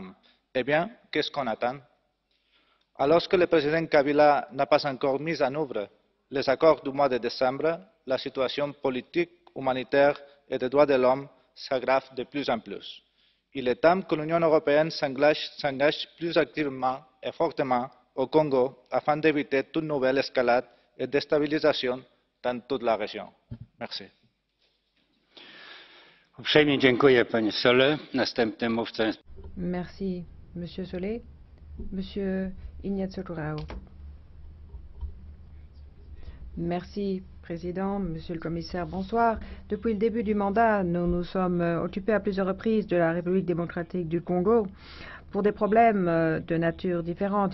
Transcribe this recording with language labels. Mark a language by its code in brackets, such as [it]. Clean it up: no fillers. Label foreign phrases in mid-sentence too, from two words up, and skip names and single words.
[fr] Eh bien, qu'est-ce qu'on attend? Alors que le président Kabila n'a pas encore mis en œuvre les accords du mois de décembre, la situation politique, humanitaire et des droits de l'homme s'aggrave de plus en plus. Il est temps que l'Union européenne s'engage plus activement et fortement au Congo afin d'éviter toute nouvelle escalade et déstabilisation dans toute la région. Merci. [pl] Uprzejmie dziękuję, panie Solé. Następnym mówcą jest... [fr] Merci, Monsieur Solé. Monsieur Ignacio Corrao. Merci, Président, Monsieur le Commissaire, bonsoir. Depuis le début du mandat, nous nous sommes occupés à plusieurs reprises de la République démocratique du Congo pour des problèmes de nature différente.